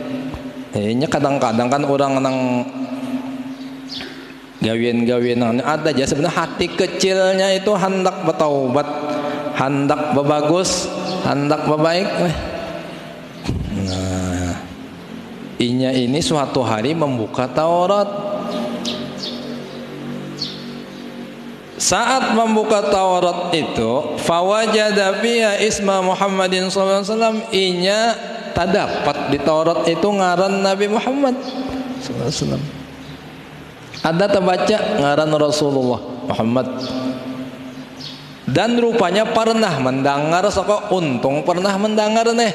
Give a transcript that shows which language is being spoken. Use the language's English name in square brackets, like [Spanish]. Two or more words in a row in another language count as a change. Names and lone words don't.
[Banjar] Ini kadang-kadang kan orang nang gawian-gawian ada aja sebenarnya hati kecilnya itu hendak bertaubat, hendak berbagus, hendak berbaik. Nah, inya ini suatu hari membuka Taurat. [Indonesian] Saat membuka Taurat itu, [Arabic] فوجد فيها اسم محمد صلى الله عليه وسلم, [Banjar] inya tak dapat di Taurat itu ngaran Nabi Muhammad SAW. Ada terbaca ngaran Rasulullah Muhammad. Dan rupanya pernah mendengar, soko untung pernah mendengar nih.